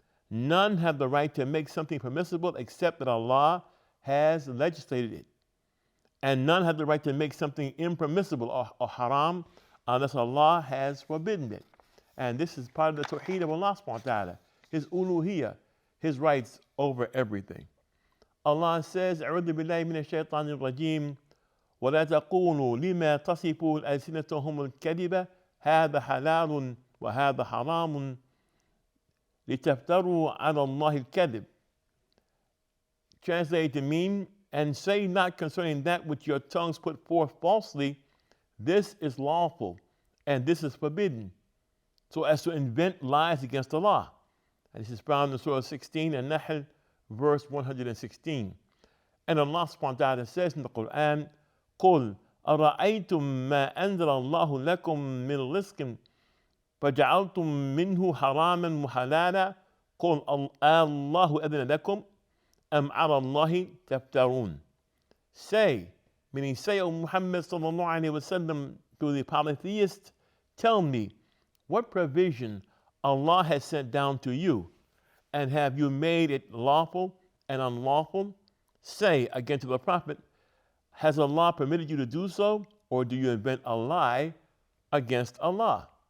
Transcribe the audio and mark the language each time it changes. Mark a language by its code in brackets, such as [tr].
[en] None have the right to make something permissible except that Allah has legislated it. And none have the right to make something impermissible or haram unless Allah has forbidden it. And this is part of the tawheed of Allah subhanahu wa ta'ala, His uluhiyah, His rights over everything. Allah says, [ar] أعوذ بالله من الشيطان الرجيم ولا تقولوا لما تصفوا ألسنتهم الكذب هذا حلال وهذا حرام لتفتروا على الله الكذب. [en] Translated to mean, and say not concerning that which your tongues put forth falsely, this is lawful, and this is forbidden, so as to invent lies against Allah. And this is found in Surah 16 and Nahl, verse 116. And Allah subhanahu wa ta'ala says in the Quran, [ar] قُلْ أَرَأَيْتُم مَّا أَنزَلَ اللَّهُ لَكُم مِّن رِزْقٍ فَجَعَلْتُم مِّنْهُ حَرَامًا وَحَلَالًا قُلْ اللَّهُ أَذِنَ لَكُمْ أَمْ عَلَى اللَّهِ تَفْتَرُونَ. [en] Say, meaning say, O Muhammad sallallahu alayhi wa sallam, to the polytheist, tell me, what provision Allah has sent down to you, and have you made it lawful and unlawful? Say again to the Prophet, has Allah permitted you to do so, or do you invent a lie against Allah?